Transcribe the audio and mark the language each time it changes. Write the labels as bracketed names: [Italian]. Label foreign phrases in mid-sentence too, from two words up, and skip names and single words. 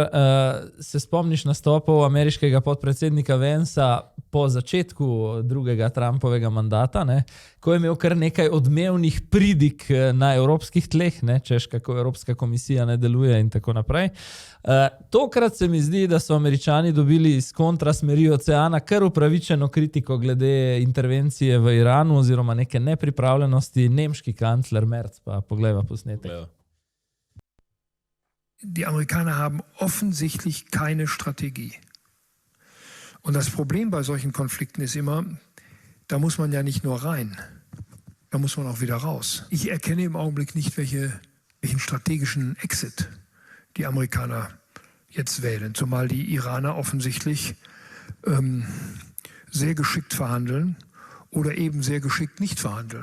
[Slovenian] Se spomniš nastopov ameriškega podpredsednika Vansa po začetku drugega Trumpovega mandata, ne, ko je imel kar nekaj odmevnih pridik na evropskih tleh, ne, češ kako Evropska komisija ne deluje in tako naprej. Tokrat se mi zdi, da so Američani dobili iz kontra smeri oceana kar upravičeno kritiko glede intervencije v Iranu oziroma neke nepripravljenosti. Nemški kancler Merz, pa poglejva posnetek. [German] Die Amerikaner haben offensichtlich keine Strategie. Und das Problem bei solchen Konflikten ist immer, da muss man ja nicht nur rein, da muss man auch wieder raus. Ich erkenne im Augenblick nicht, welchen strategischen Exit die Amerikaner jetzt wählen, zumal die Iraner offensichtlich sehr geschickt verhandeln oder eben sehr geschickt nicht verhandeln.